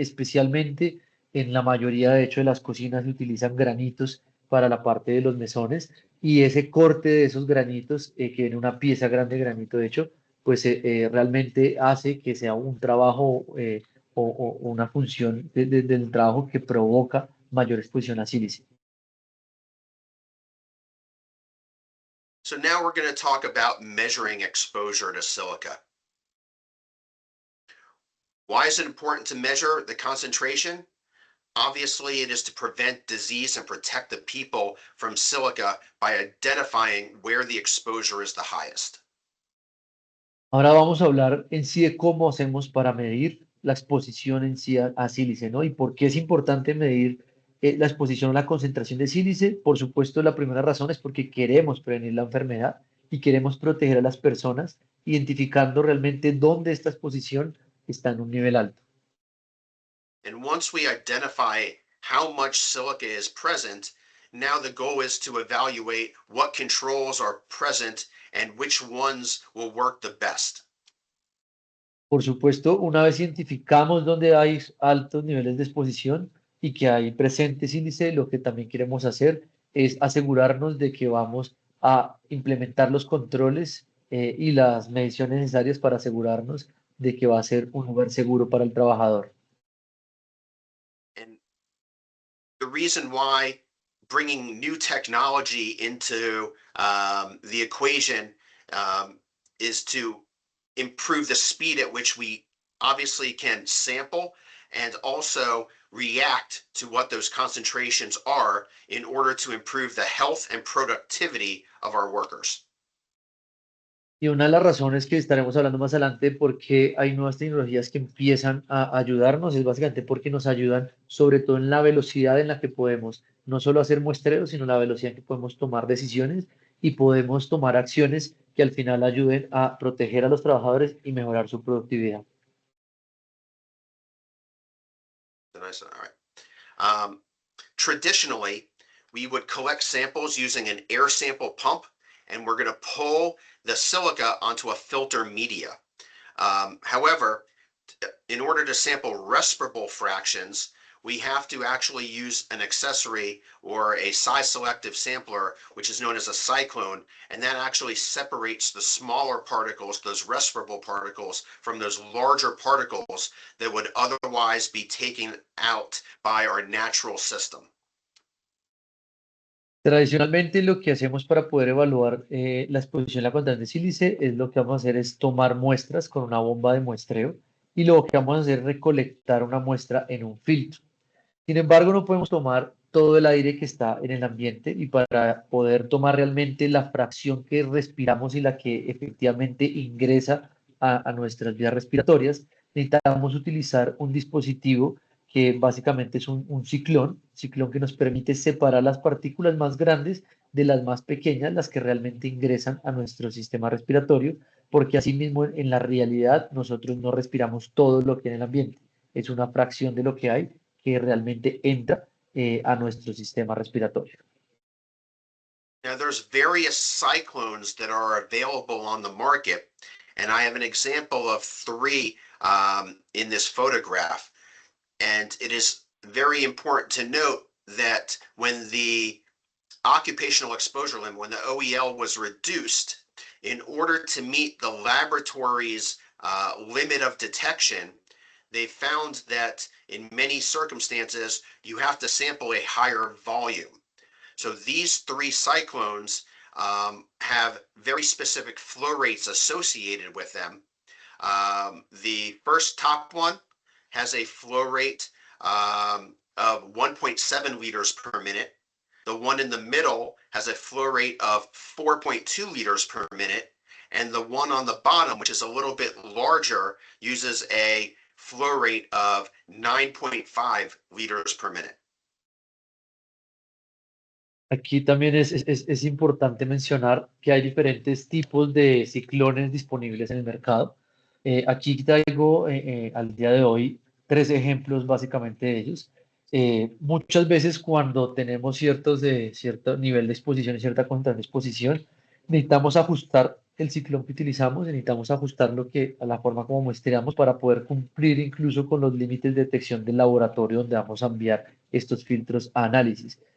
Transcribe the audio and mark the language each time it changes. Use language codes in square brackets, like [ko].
[es] Especialmente en la mayoría, de hecho, de las cocinas se utilizan granitos para la parte de los mesones, y ese corte de esos granitos, que viene una pieza grande de granito, de hecho, pues realmente hace que sea un trabajo o una función del trabajo que provoca mayor exposición a sílice. [en] So now we're going to talk about measuring exposure to silica. Why is it important to measure the concentration? Obviously, it is to prevent disease and protect the people from silica by identifying where the exposure is the highest. [es] Ahora vamos a hablar en sí de cómo hacemos para medir la exposición en sí a sílice, ¿no? Y por qué es importante medir la exposición o la concentración de sílice. Por supuesto, la primera razón es porque queremos prevenir la enfermedad y queremos proteger a las personas, identificando realmente dónde esta exposición está en un nivel alto. [en] And once we identify how much silica is present, now the goal is to evaluate what controls are present and which ones will work the best. [es] Por supuesto, una vez identificamos dónde hay altos niveles de exposición y que hay presentes índice, lo que también queremos hacer es asegurarnos de que vamos a implementar los controles y las mediciones necesarias para asegurarnos de que va a ser un lugar seguro para el trabajador. [en] And the reason why bringing new technology into the equation, um, is to improve the speed at which we obviously can sample and also react to what those concentrations are in order to improve the health and productivity of our workers. [es] Y una de las razones que estaremos hablando más adelante porque hay nuevas tecnologías que empiezan a ayudarnos es básicamente porque nos ayudan sobre todo en la velocidad en la que podemos no solo hacer muestreos, sino la velocidad en que podemos tomar decisiones y podemos tomar acciones que al final ayuden a proteger a los trabajadores y mejorar su productividad. [en] All right. Traditionally, we would collect samples using an air sample pump, and we're going to pull the silica onto a filter media. However, in order to sample respirable fractions, we have to actually use an accessory or a size selective sampler, which is known as a cyclone, and that actually separates the smaller particles, those respirable particles, from those larger particles that would otherwise be taken out by our natural system. [es] Tradicionalmente lo que hacemos para poder evaluar la exposición a la contaminación de sílice es lo que vamos a hacer es tomar muestras con una bomba de muestreo y lo que vamos a hacer es recolectar una muestra en un filtro. Sin embargo, no podemos tomar todo el aire que está en el ambiente y para poder tomar realmente la fracción que respiramos y la que efectivamente ingresa a nuestras vías respiratorias, necesitamos utilizar un dispositivo que básicamente es un ciclón que nos permite separar las partículas más grandes de las más pequeñas, las que realmente ingresan a nuestro sistema respiratorio, porque asimismo en la realidad nosotros no respiramos todo lo que hay en el ambiente, es una fracción de lo que hay que realmente entra a nuestro sistema respiratorio. [en] Now, there's various cyclones that are available on the market, and I have an example of three in this photograph. And it is very important to note that when the occupational exposure limit, when the OEL was reduced, in order to meet the laboratory's limit of detection, they found that in many circumstances, you have to sample a higher volume. So these three cyclones have very specific flow rates associated with them. The first top one has a flow rate of 1.7 liters per minute. The one in the middle has a flow rate of 4.2 liters per minute. And the one on the bottom, which is a little bit larger, uses a flow rate of 9.5 liters per minute. [es] Aquí también es importante mencionar que hay diferentes tipos de ciclones disponibles en el mercado. Aquí traigo al día de hoy tres ejemplos básicamente de ellos. Muchas veces cuando tenemos cierto nivel de exposición y cierta constante de exposición, necesitamos ajustar el ciclón que utilizamos, necesitamos ajustar a la forma como muestreamos para poder cumplir incluso con los límites de detección del laboratorio donde vamos a enviar estos filtros a análisis.